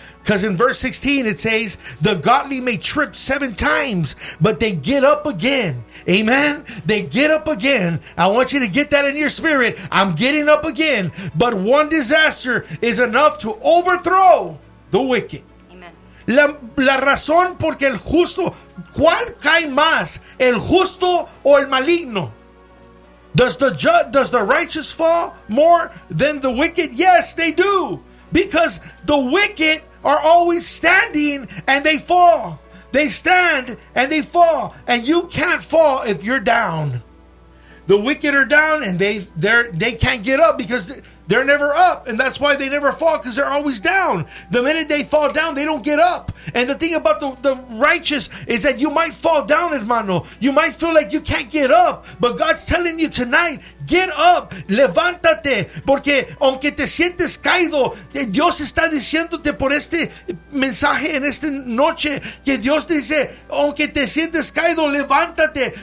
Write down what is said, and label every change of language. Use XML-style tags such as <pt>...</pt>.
<en>Because in verse 16, it says, the godly may trip seven times, but they get up again. Amen? They get up again. I want you to get that in your spirit. I'm getting up again. But one disaster is enough to overthrow the wicked.</en> <es>La razón porque el justo, ¿cuál cae más, el justo o el maligno?</es> <en>Does the righteous fall more than the wicked? Yes, they do. Because the wicked are always standing and they fall. They stand and they fall. And you can't fall if you're down. The wicked are down and they can't get up because they're never up. And that's why they never fall, because they're always down. The minute they fall down, they don't get up. And the thing about the righteous is that you might fall down, hermano. You might feel like you can't get up. But God's telling you tonight, get up.</en> <es>Levántate. Porque aunque te sientes caído, Dios está diciéndote por este mensaje en esta noche, que Dios dice, aunque te sientes caído, levántate.</es>